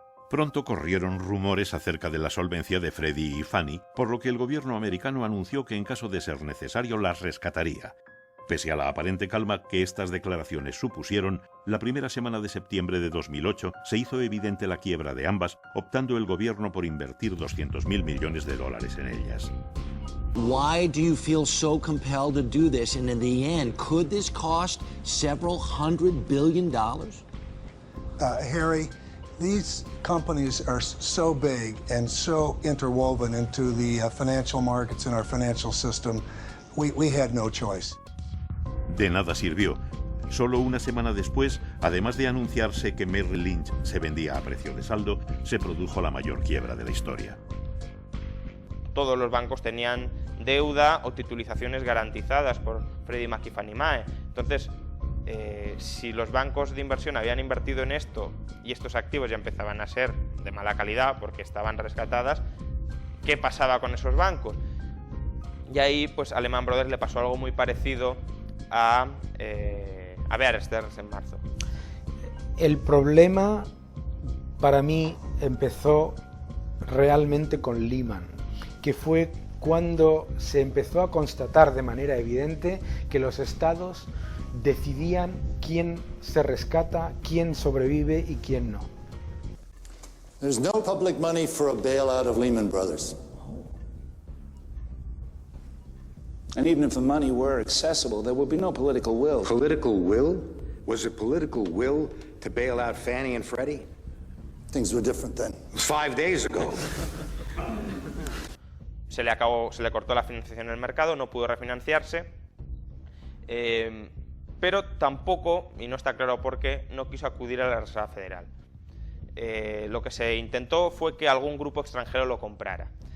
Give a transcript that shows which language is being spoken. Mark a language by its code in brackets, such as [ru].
[es] Pronto corrieron rumores acerca de la solvencia de Freddie y Fannie, por lo que el gobierno americano anunció que en caso de ser necesario las rescataría. Pese a la aparente calma que estas declaraciones supusieron, la primera semana de septiembre de 2008 se hizo evidente la quiebra de ambas, optando el gobierno por invertir $200.000 millones en ellas. [en] Why do you feel so compelled to do this? And in the end, could this cost several $100 billion? Harry, these companies are so big and so interwoven into the financial markets and our financial system, we had no choice. [es] De nada sirvió. Solo una semana después, además de anunciarse que Merrill Lynch se vendía a precio de saldo, se produjo la mayor quiebra de la historia. Todos los bancos tenían deuda o titulizaciones garantizadas por Freddie Mac y Fannie Mae. Entonces, si los bancos de inversión habían invertido en esto y estos activos ya empezaban a ser de mala calidad porque estaban rescatadas, ¿qué pasaba con esos bancos? Y ahí, pues, a Lehman Brothers le pasó algo muy parecido a Bear Stearns en marzo. El problema para mí empezó realmente con Lehman, que fue cuando se empezó a constatar de manera evidente que los estados decidían quién se rescata, quién sobrevive y quién no. [en] There's no public money for a bailout of Lehman Brothers. And even if the money were accessible, there would be no political will. Political will? Was it political will to bail out Fannie and Freddie? Things were different then. 5 days ago. [es] Se le cortó la financiación en el mercado, no pudo refinanciarse, pero tampoco, y no está claro por qué, no quiso acudir a la Reserva Federal. Lo que se intentó fue que algún grupo extranjero lo comprara.